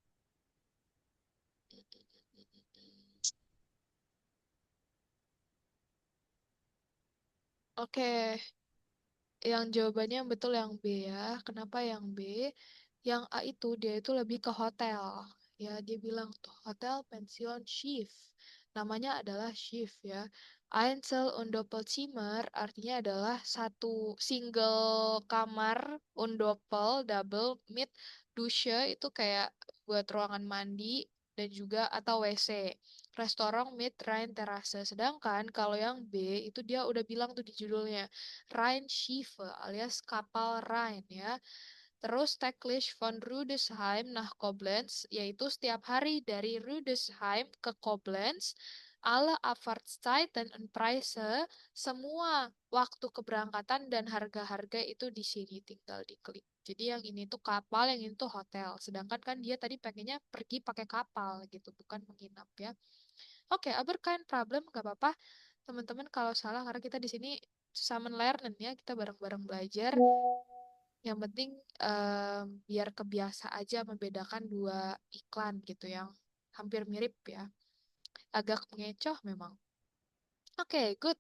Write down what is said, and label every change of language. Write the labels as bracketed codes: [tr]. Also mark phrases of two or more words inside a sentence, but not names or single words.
[id] Oke, yang jawabannya yang betul yang B ya. Kenapa yang B? Yang A itu dia itu lebih ke hotel. Ya, dia bilang tuh hotel pension Schiff. Namanya adalah Schiff ya. [de] Einzel und Doppelzimmer [id] artinya adalah satu single kamar [de] und Doppel [id] double [de] mit Dusche [id] itu kayak buat ruangan mandi dan juga atau WC. Restoran [de] mit Rhein Terrasse. [id] Sedangkan kalau yang B itu dia udah bilang tuh di judulnya Rhein Schiffe alias kapal Rhine ya. Terus [de] täglich von Rüdesheim nach Koblenz, [id] yaitu setiap hari dari Rüdesheim ke Koblenz, [de] alle Abfahrtszeiten und Preise, [id] semua waktu keberangkatan dan harga-harga itu di sini tinggal diklik. Jadi yang ini tuh kapal, yang ini tuh hotel. Sedangkan kan dia tadi pengennya pergi pakai kapal gitu, bukan menginap ya. Oke, [de] aber kein problem, [id] gak apa-apa. Teman-teman kalau salah karena kita di sini sama lernen ya, kita bareng-bareng belajar. Yang penting biar kebiasa aja membedakan 2 iklan gitu yang hampir mirip ya. Agak mengecoh memang. Oke, good.